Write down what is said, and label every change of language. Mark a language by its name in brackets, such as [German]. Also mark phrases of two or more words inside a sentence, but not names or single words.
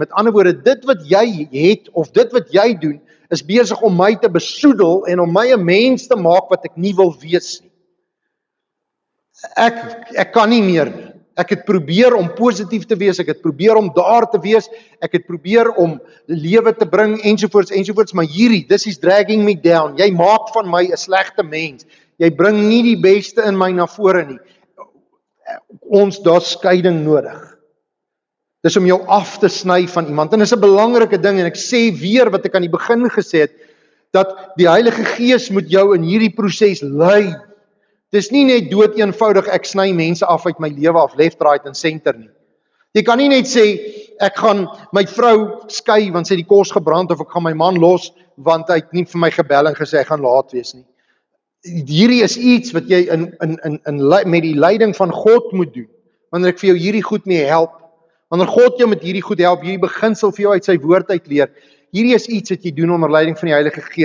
[Afrikaans] Met ander woorde, dit wat jy het, of dit wat jy doen, is besig om my te besoedel, en om my 'n mens te maak wat ek nie wil wees nie. Ek kan nie meer nie. Ek het probeer om positief te wees, ek het probeer om daar te wees, ek het probeer om lewe te bring, ensovoorts, maar dis [English] is dragging me down. [Afrikaans] Jy maak van my 'n slegte mens. Jy bring nie die beste in my na vore nie. Daar's skeiding nodig. Dis om jou af te sny van iemand, en dis 'n belangrike ding, en ek sê weer wat ek aan die begin gesê het, dat die Heilige Gees moet jou in hierdie proses lei. Dis nie net dood eenvoudig, ek sny mense af uit my lewe af, [English] left, right en center nie. [Afrikaans] Jy kan nie net sê, ek gaan my vrou skei, want sy het die kos gebrand, of ek gaan my man los, want hy het nie vir my gebel en gesê, hy gaan laat wees nie. Hierdie is iets wat jy met die leiding van God moet doen, wanneer ek vir jou hierdie goed mee help, Wanneer God jou met hierdie goed help, hierdie beginsel vir jou uit sy woord uitleer, hierdie is iets wat jy doen onder leiding van die Heilige Gees.